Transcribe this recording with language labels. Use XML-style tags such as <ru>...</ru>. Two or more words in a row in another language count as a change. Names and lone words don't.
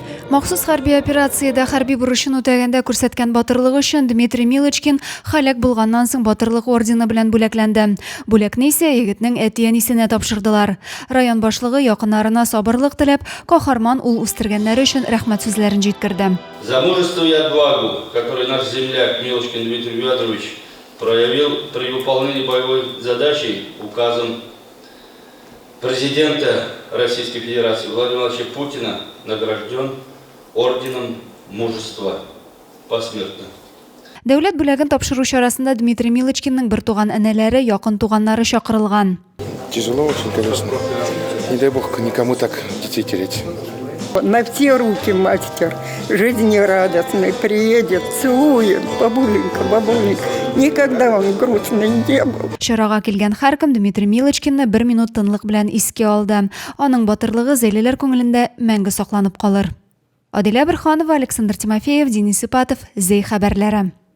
<tt>Махсус хәрби операциядә хәрби бурычын үтәгәндә күрсәткән батырлыгы өчен Дмитрий Милочкин халак булганнан соң батырлык ордены белән бүләкләнде. Бүләкне исә егетнең әти-әнисенә тапшырдылар. Район башлыгы якыннарына сабырлык теләп, каһарман ул үстергәннәре өчен рәхмәт сүзләрен җиткерде.</tt> <ru>За мужество и отвагу, который наш земляк Милочкин Дмитрий Федорович проявил при выполнении боевой задачи, указом президента Российской Федерации Владимира Владимировича Путина награжден орденом мужества посмертно.</ru> <tt>Дәүләт бүләген тапшыру чарасында Дмитрий Милочкинның бер туган әнәләре, якын туганнары чакырылган.</tt> <ru>Тяжело очень, конечно. Не дай бог никому так детей терять. На все руки мастер, жизнерадостный, приедет, целует, бабуленька, бабуленька. Никогда он грустный не был.</ru> <tt>Чарага килгән һәркем Дмитрий Милочкинны 1 минут тынлык белән искә алды. Аның батырлыгы зәйлеләр күңелендә мәңге сакланып калыр. Адилә Бирханова, Александр Тимофеев, Денис Ипатов, Зей хәбәрләре.</tt>